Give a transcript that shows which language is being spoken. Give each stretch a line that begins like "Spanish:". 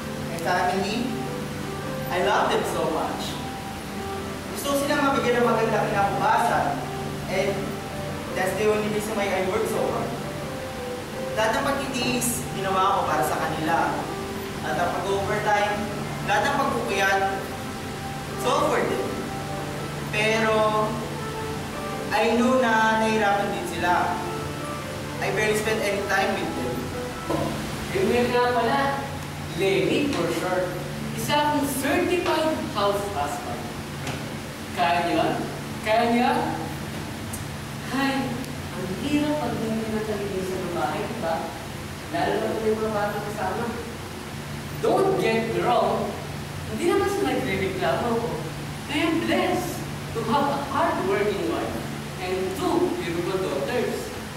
English: My family, I love them so much.
Filipino: Gusto silang mabigyan ng magandang kinabukasan,
English: and that's the only reason why I work so hard.
Filipino: Lahat ng pagtitiis, ginawa ko para sa kanila. Lahat ng pag-overtime, lahat ng pagpupuyat,
English: it's all for them.
Filipino: Pero,
English: I know
Filipino: na nahihirapan din sila.
English: I barely spend any time with them.
Filipino: Yung nga pala, Lenny for sure. Isa akong certified house husband. Kaya niya? Kaya niya? Ay, ang hirap pag hindi na taligin sa babae, diba? Lalo na kung may mga bata kasama.
English: Don't get me wrong,
Filipino: hindi naman sa nagre-reklamo ko.
English: I am blessed to have a hard-working wife and 2 beautiful daughters.